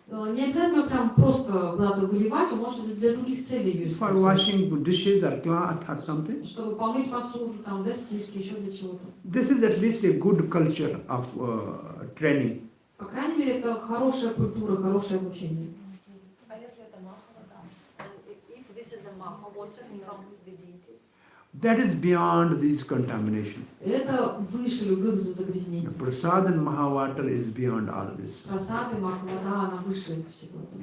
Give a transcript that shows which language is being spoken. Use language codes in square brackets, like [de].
[ru] Не обязательно прям просто куда-то выливать, вы можете для других целей ее [en] For [ru] использовать. [en] washing dishes or cloth or something. [ru] Чтобы помыть посуду, там, для стирки, еще для чего-то. [en] This is at least a good culture of training. [ru] По крайней мере, это хорошая культура, хорошее обучение. А если это маха вода? [en] And if this is a maha water from the deities? That is beyond this contamination. [ru] Это выше любых загрязнений. [en] Prasad and Mahavatar is beyond all this. [ru] Прасад и маха вода, она выше всего этого.